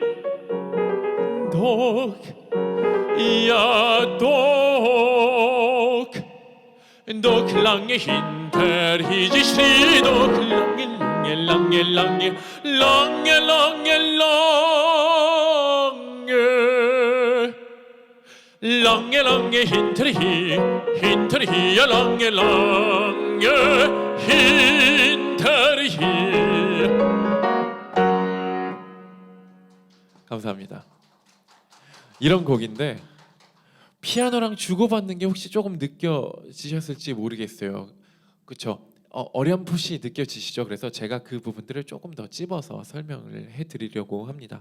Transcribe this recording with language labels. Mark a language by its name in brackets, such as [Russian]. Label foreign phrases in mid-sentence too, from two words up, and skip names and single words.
[German] doch lange hinter ihr, sie schrie doch lange hinter ihr, lange hinter ihr. [Korean] 감사합니다. 이런 곡인데 피아노랑 주고받는 게 혹시 조금 느껴지셨을지 모르겠어요. 그렇죠? 어렴풋이 느껴지시죠? 그래서 제가 그 부분들을 조금 더 찝어서 설명을 해드리려고 합니다.